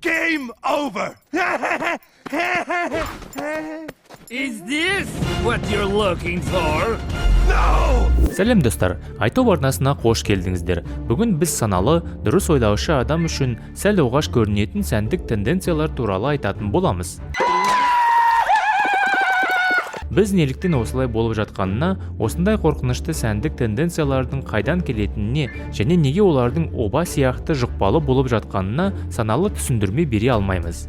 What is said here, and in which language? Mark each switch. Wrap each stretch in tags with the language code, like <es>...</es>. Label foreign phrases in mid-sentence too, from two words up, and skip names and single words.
<en>Game over! Is this what you're looking for? No!</en> <kk>Сәлем достар, айту арнасына қош келдіңіздер. Бүгін біз саналы, дұрыс ойлаушы адам үшін сәл оғаш көрінетін сәндік тенденциялар туралы айтатын боламыз. Біз неліктен осылай болып жатқанына, осындай қорқынышты сәндік тенденциялардың қайдан келетініне және неге олардың оба сияқты жұқпалы болып жатқанына саналы түсіндірме бере алмаймыз.</kk>